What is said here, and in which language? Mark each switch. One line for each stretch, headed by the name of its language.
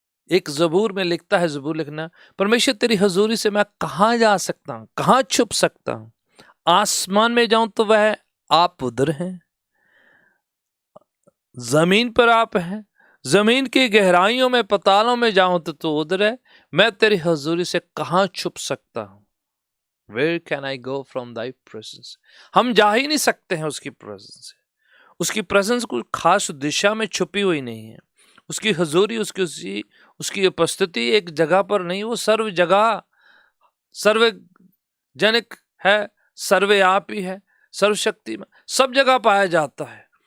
Hindi: एक ज़बूर में लिखता है, ज़बूर लिखना, परमेश्वर तेरी हजूरी से मैं कहाँ जा सकता हूँ, कहाँ छुप सकता हूँ। आसमान में जाऊं तो वह आप उधर हैं, जमीन पर आप हैं, जमीन की गहराइयों में पतालों में जाऊं तो तू उधर है। मैं तेरी हजूरी से कहाँ छुप सकता हूँ।
English: Where can I go from thy presence?
Hindi: हम जा ही नहीं सकते हैं उसकी प्रेजेंस से। उसकी प्रेजेंस कोई खास दिशा में छुपी हुई नहीं है। उसकी हजूरी, उसकी उपस्थिति एक जगह पर नहीं, वो सर्व जगह, सर्वजनिक है, सर्वव्यापी है, सर्वशक्ति में सब जगह पाया जाता है।